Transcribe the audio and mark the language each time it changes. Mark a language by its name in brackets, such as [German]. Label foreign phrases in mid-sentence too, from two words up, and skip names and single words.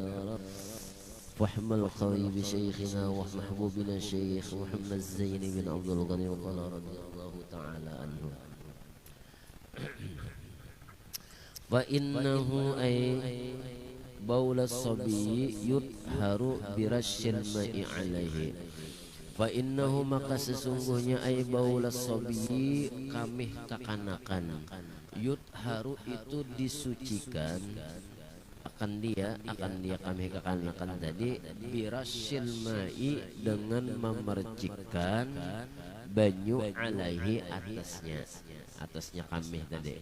[Arabic] واحمل قوي بشيخنا ومحبوبنا الشيخ محمد زين بن عبد الغني وقال رضي الله تعالى عنه. فإنه أي بول الصبي يطهر برش الماء عليه. [Banjar] فإنه maka sesungguhnya [Arabic] أي بول الصبي [Banjar] kamih kakanakan. Yutharu itu disucikan akan dia kamih kakanakan tadi [Arabic] برش الماء [Banjar] dengan memercikkan banyu alaihi atasnya kamih tadi.